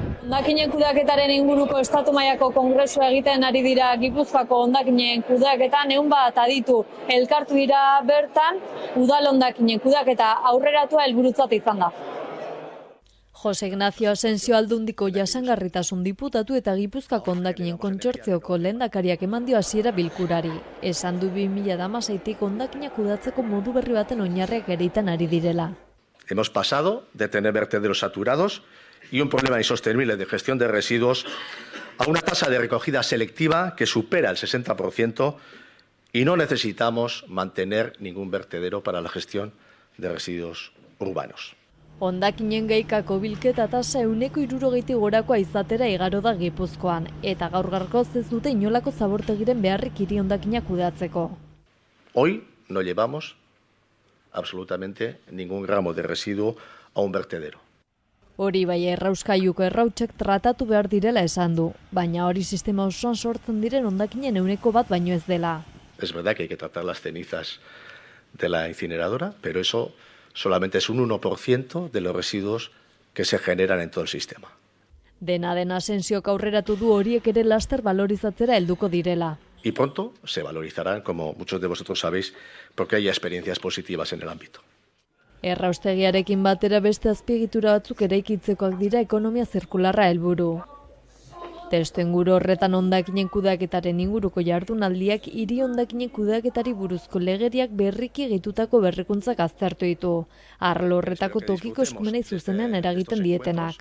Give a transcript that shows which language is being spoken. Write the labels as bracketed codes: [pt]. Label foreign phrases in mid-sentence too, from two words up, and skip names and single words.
[eu] Hondakinen kudeaketaren inguruko estatu mailako kongresua egiten ari dira Gipuzkoako hondakinen kudeaketan, 100 bat aditu elkartu dira bertan, udal hondakinen kudeaketa aurreratua helburutzat izan da. Jose Ignacio Asensio Aldundiko jasangarritasun diputatu eta Gipuzkoako hondakinen kontsortzioko lehendakariak eman dio hasiera bilkurari. Esan du 2016tik hondakinak kudeatzeko modu berri baten oinarriak ereitan ari direla. [es] Hemos pasado de tener vertederos saturados y un problema insostenible de gestión de residuos a una tasa de recogida selectiva que supera el 60% y no necesitamos mantener ningún vertedero para la gestión de residuos urbanos. [eu] Hondakinen gaikako bilketa tasa 160 gorakoa izatera igaro da Gipuzkoan, eta gaur gaurkoz ez dute inolako zabortegiren beharrik hiri hondakinak kudeatzeko. [es] Hoy no llevamos absolutamente ningún gramo de residuo a un vertedero. [eu] Hori bai errauskailuko errautsak tratatu behar direla esan du, baina hori sistema osoan sortzen diren hondakinen 100 bat baino ez dela. [es] Es verdad que hay que tratar las cenizas de la incineradora, pero eso solamente es un 1% de los residuos que se generan en todo el sistema. [eu] Dena Asensiok aurreratu du horiek ere laster valorizatzera helduko direla. [es] Y pronto se valorizarán, como muchos de vosotros sabéis, porque hay experiencias positivas en el ámbito. [eu] Erraustegiarekin batera beste azpiegitura batzuk eraikitzekoak dira ekonomia zirkularra helburu. Testuinguru horretan hondakinen kudeaketaren inguruko jardunaldiak hiri hondakinen kudeaketari buruzko legeriak berriki egitutako berrikuntzak aztertu ditu, arlo horretako tokiko eskumenei zuzenean eragiten dietenak.